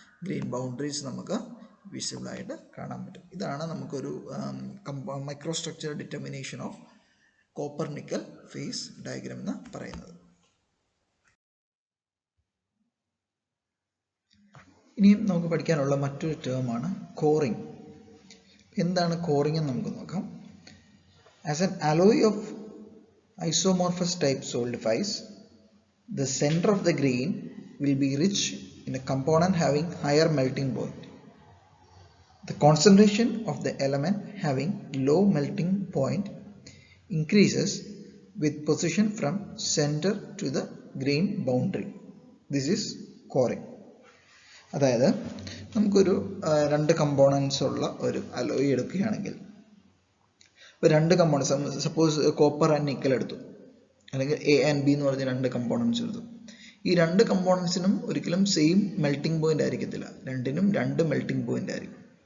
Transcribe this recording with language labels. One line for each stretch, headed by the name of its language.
Malayalam: Grain boundaries നമുക്ക് വിസിബിളായിട്ട് കാണാൻ പറ്റും. ഇതാണ് നമുക്കൊരു micro structure determination of copper nickel face diagram എന്ന് പറയുന്നത്. ഇനിയും നമുക്ക് പഠിക്കാനുള്ള മറ്റൊരു ടേമാണ് കോറിംഗ്. എന്താണ് കോറിംഗ് എന്ന് നമുക്ക് നോക്കാം.
English: As an alloy of isomorphous type solidifies, the center of the grain will be rich in a component having higher melting point. The concentration of the element having low melting point increases with position from center to the grain boundary. This is coring.
Malayalam: അതായത് നമുക്കൊരു രണ്ട് components ഉള്ള ഒരു alloy എടുക്കുകയാണെങ്കിൽ, ഇപ്പോൾ രണ്ട് components, suppose copper and nickel എടുത്തു, അല്ലെങ്കിൽ എ ആൻഡ് ബി എന്ന് പറഞ്ഞ രണ്ട് കമ്പോണൻസ് എടുത്തു. ഈ രണ്ട് കമ്പോണൻസിനും ഒരിക്കലും സെയിം മെൽറ്റിംഗ് പോയിന്റ് ആയിരിക്കത്തില്ല, രണ്ടിനും രണ്ട് മെൽറ്റിംഗ് പോയിന്റ് ആയിരിക്കും.